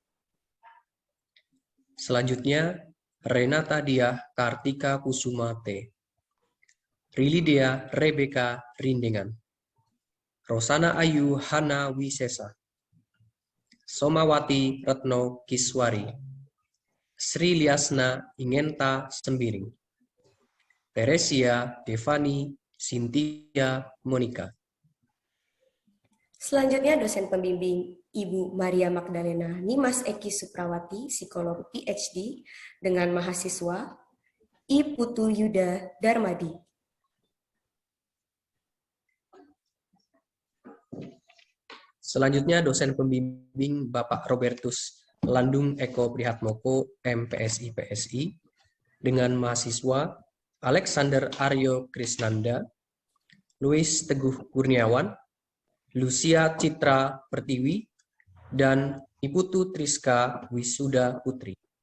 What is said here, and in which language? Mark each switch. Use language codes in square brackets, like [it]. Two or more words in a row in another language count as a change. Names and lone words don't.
[id] Selanjutnya Renata Diah Kartika Kusuma T, Rilidea Rebeka Rindengan, Rosana Ayu Hana Wisesa, Somawati Retno Kiswari, Sri Liasna Ingenta Sembiring, Teresia Devani Cynthia Monica. Selanjutnya dosen pembimbing Ibu Maria Magdalena Nimas Eki Suprawati, Psikolog PhD, dengan mahasiswa I Putu Yuda Darmadi. Selanjutnya dosen pembimbing Bapak Robertus Landung Eko Prihatmoko, MPSI PSI, dengan mahasiswa Alexander Aryo Krisnanda, Louis Teguh Kurniawan, Lucia Citra Pertiwi, dan Iputu Triska Wisuda Putri.